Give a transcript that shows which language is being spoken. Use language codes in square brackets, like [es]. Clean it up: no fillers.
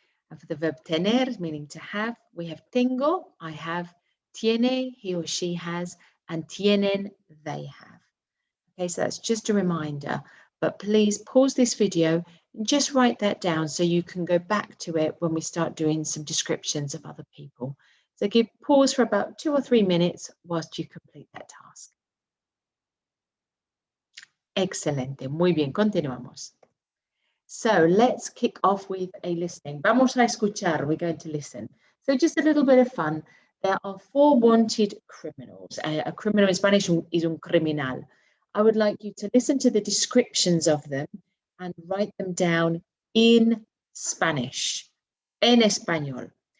[en] And for the verb tener, meaning to have, we have tengo, I have, tiene, he or she has, and tienen, they have. Okay, so that's just a reminder, but please pause this video and just write that down so you can go back to it when we start doing some descriptions of other people. So pause for about 2 or 3 minutes whilst you complete that task. [es] Excelente, muy bien, continuamos. [en] So let's kick off with a listening. [es] Vamos a escuchar, [en] we're going to listen. So just a little bit of fun. There are 4 wanted criminals. A criminal in Spanish is un criminal. I would like you to listen to the descriptions of them and write them down in Spanish, [es] en español.